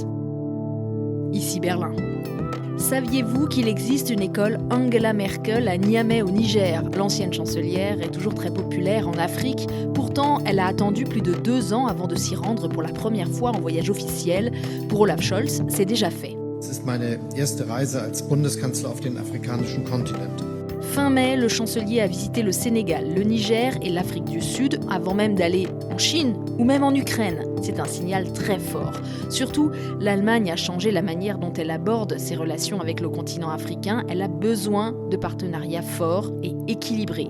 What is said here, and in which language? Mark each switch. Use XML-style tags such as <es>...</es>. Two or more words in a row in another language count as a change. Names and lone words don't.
<fr>Ici Berlin. Saviez-vous qu'il existe une école Angela Merkel à Niamey au Niger ? L'ancienne chancelière est toujours très populaire en Afrique. Pourtant, elle a attendu plus de 2 ans avant de s'y rendre pour la première fois en voyage officiel. Pour Olaf Scholz, c'est déjà fait.</fr> <de>Es ist meine erste Reise als Bundeskanzler auf den afrikanischen Kontinent.</de> <fr>Fin mai, le chancelier a visité le Sénégal, le Niger et l'Afrique du Sud avant même d'aller en Chine ou même en Ukraine. C'est un signal très fort. Surtout, l'Allemagne a changé la manière dont elle aborde ses relations avec le continent africain. Elle a besoin de partenariats forts et équilibrés.</fr>